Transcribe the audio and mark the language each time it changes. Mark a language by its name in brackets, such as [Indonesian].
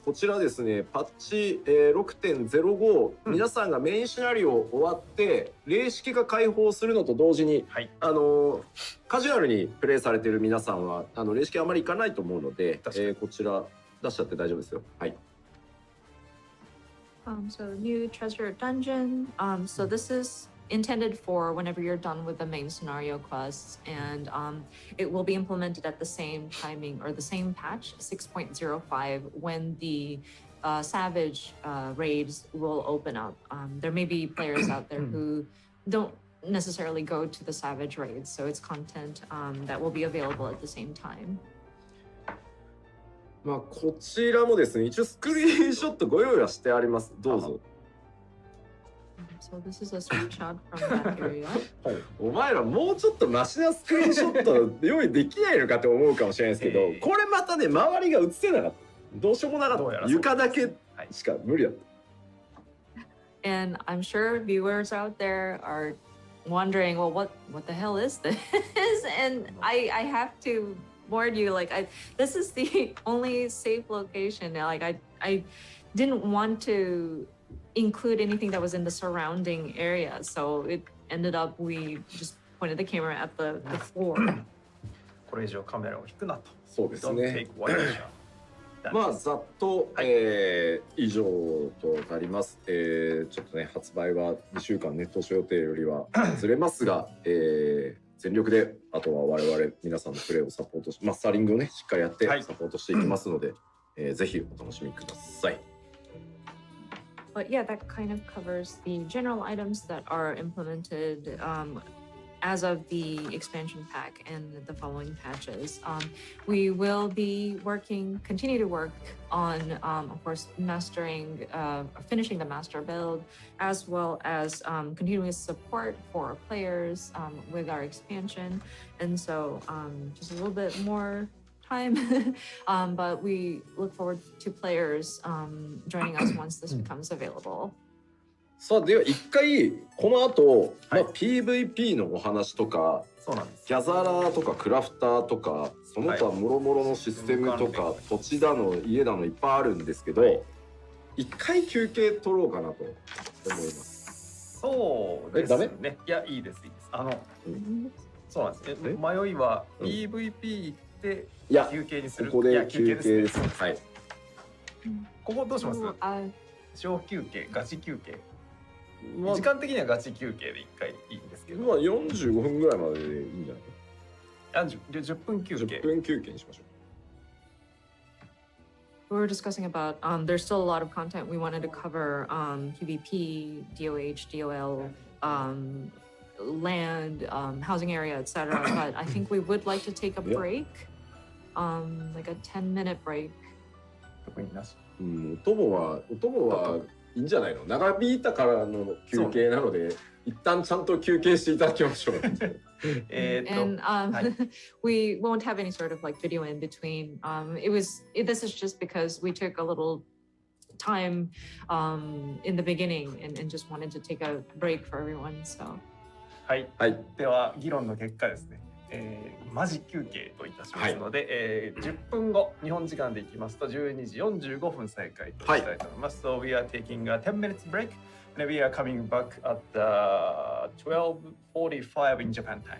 [Japanese] こちらですね、パッチ、6.05、皆さんがメインシナリオ終わって霊式が開放するのと同時に、はい、カジュアルにプレイされている皆さんは霊式あまり行かないと思うので、こちら出しちゃって大丈夫ですよ。はい。 [English] So new treasure dungeon. So this is intended for whenever you're done with the main scenario quests, and it will be implemented at the same timing or the same patch 6.05 when the Savage raids will open up. There may be players out there who don't necessarily go to the Savage raids, so it's content that will be available at the same time. [Japanese] まあこちらもですね、一応スクリーンショットご用意はしてあります。どうぞ。 [English] So this is a screenshot from that area. [Japanese] お前らもうちょっとマシなスクリーンショット用意できないのかって思うかもしれないですけど、これまたね周りが映せなかった。どうしようもなかった。床だけしか無理だった。 [English] And I'm sure viewers out there are wondering, well, what the hell is this? And I have to warn you, like this is the only safe location. Like I didn't want to include anything that was in the surrounding area, so it ended up we just pointed the camera at the floor. [Japanese] これ以上カメラを引くなと。そうですね。 [English] Don't take one shot. [Japanese] まあざっと、以上となります。ちょっとね発売は2週間ね当初予定よりはずれますが、全力であとは我々皆さんのプレーをサポートし、マスタリングをねしっかりやってサポートしていきますので、ぜひお楽しみください。 [English] But yeah, that kind of covers the general items that are implemented as of the expansion pack and the following patches. We will be continue to work on, of course, mastering, finishing the master build, as well as continuous support for players with our expansion. And so just a little bit more time, but we look forward to players joining us once this becomes available. [Japanese] さあでは一回この後、PVP のお話とか、そうなんです。ギャザラーとかクラフターとかその他もろもろのシステムとか、土地だの家だのいっぱいあるんですけど、一回休憩取ろうかなと思います。そうですね。いやいいですいいです。そうなんですね。迷いは PVP 行って休憩にする。ここで休憩です。はい。ここどうします？小休憩、ガチ休憩。時間的にはガチ休憩で1回いいんですけど、まあ45分ぐらいまででいいんじゃない？ 10分休憩。 10分休憩にしましょ [English] う。We were discussing about there's still a lot of content we wanted to cover, PvP, DOH, DOL, land, housing area, etc. But I think we would like to take a break, like a 10-minute break. [Japanese] 特になし。お供はいいんじゃないの？長引いたからの休憩なので、一旦ちゃんと休憩していただきましょう。 [English] And we won't have any sort of like video in between. This is just because we took a little time in the beginning and just wanted to take a break for everyone. So. [Japanese] はい。はい。では議論の結果ですね。マジ休憩といたしますので、10分後日本時間でいきますと12時45分再開としたいと思います。 [English] So we are taking a 10 minutes break and we are coming back at 12:45 in Japan time.